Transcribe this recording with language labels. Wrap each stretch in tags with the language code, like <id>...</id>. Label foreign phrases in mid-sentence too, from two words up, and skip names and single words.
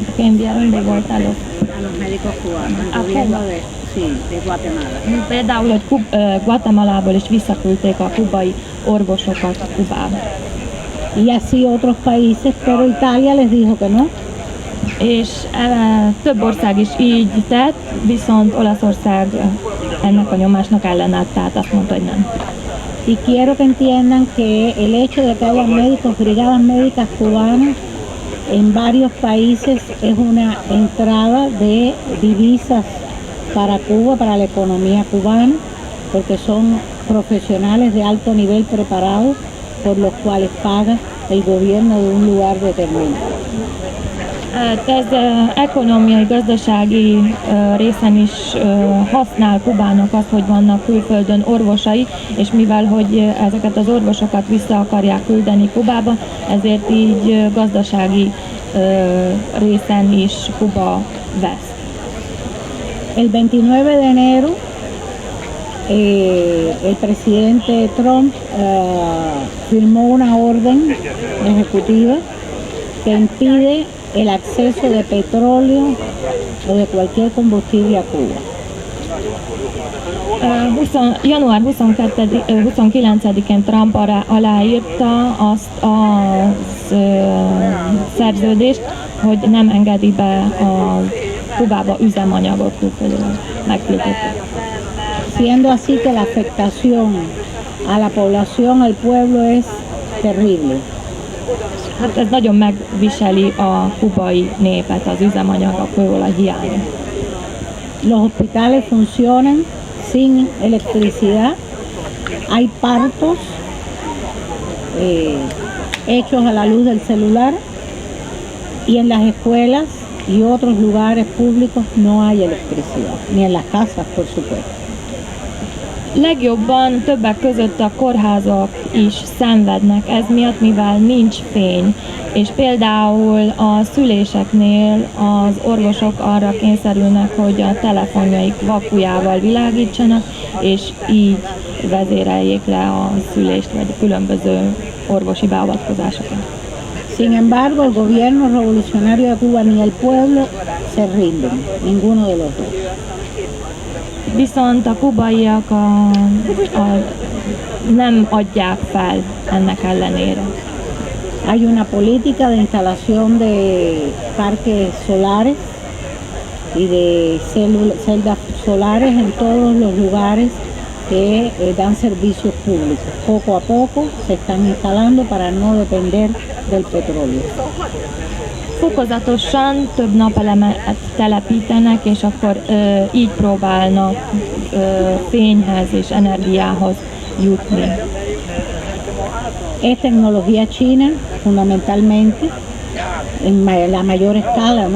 <es>¿Qué enviaron de vuelta a los médicos cubanos, el gobierno de Guatemala.</es> <hu>Például, hogy Guatemalából is visszaküldték a kubai orvosokat Kubába.</hu> <es>Y así otros países, pero Italia les dijo que no.</es> <hu>És több ország is így tett, viszont Olaszország ennek a nyomásnak ellenállt, tehát azt mondta, hogy nem.</hu> <es>Y quiero que entiendan que el hecho de que haya médicos, brigadas médicas cubanas en varios países es una entrada de divisas para Cuba, para la economía cubana, porque son profesionales de alto nivel preparados por los cuales paga el gobierno de un lugar determinado.</es> <hu>Ez ekonomiai, gazdasági részen is használ Kubának az, hogy vannak külföldön orvosai, és mivel, hogy ezeket az orvosokat vissza akarják küldeni Kubába, ezért így gazdasági részen is Kuba vesz.</hu> <es>El 29 de enero el presidente Trump firmó una orden ejecutiva que impide el acceso de petróleo o de cualquier combustible a Cuba.</es> <hu>Január 29-én Trump aláírta azt a szerződést, hogy nem engedi be a Kubába üzemanyagot külföldről megküldetni.</hu> <es>Siendo así que la afectación a la población, al pueblo es terrible.</es> <hu>Hát ez nagyon megviseli a kubai népet, az üzemanyag, a kőolaj hiánya.</hu> <es>Los hospitales funcionan sin electricidad, hay partos hechos a la luz del celular y en las escuelas y otros lugares públicos no hay electricidad, ni en las casas, por supuesto.</es> <hu>Legjobban többek között a kórházak is szenvednek ez miatt, mivel nincs fény, és például a szüléseknél az orvosok arra kényszerülnek, hogy a telefonjaik vakujával világítsanak, és így vezéreljék le a szülést, vagy különböző orvosi beavatkozásokat.</hu> <es>Sin embargo, el gobierno revolucionario de Cuba ni el pueblo se rinden, ninguno de los dos.</es> <hu>Viszont a kubaiak nem adják fel ennek ellenére.</hu> <es>Hay una política de instalación de parques solares y de celdas solares en todos los lugares que dan servicios públicos. Poco a poco se están instalando para no depender del petróleo.</es> <hu>Fokozatosan több napelemet telepítenek, és akkor így próbálnak fényhez és energiához jutni.</hu> <es>Es tecnología china, fundamentalmente, en la mayor escala, ¿no?</es>